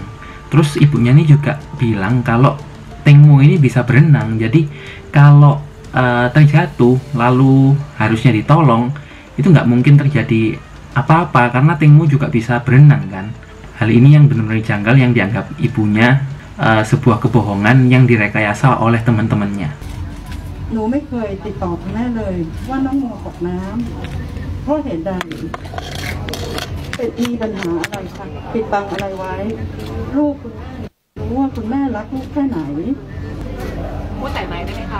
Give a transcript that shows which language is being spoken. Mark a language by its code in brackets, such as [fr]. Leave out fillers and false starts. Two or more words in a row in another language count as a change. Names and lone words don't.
[id] Terus ibunya ini juga bilang kalau Temo ini bisa berenang, jadi kalau terjatuh lalu harusnya ditolong, itu nggak mungkin terjadi apa-apa karena Temo juga bisa berenang kan. Hal ini yang benar-benar janggal, yang dianggap ibunya sebuah kebohongan yang direkayasa oleh teman-temannya. [th] หนูไม่เคยติดต่อคุณแม่เลยว่าน้องโมตกน้ำเพราะเหตุใดมีปัญหาอะไรคะปิดบังอะไรไว้ลูกคุณแม่รู้ว่าคุณแม่รักลูกแค่ไหน พูดใส่ไม้ได้ไหมคะ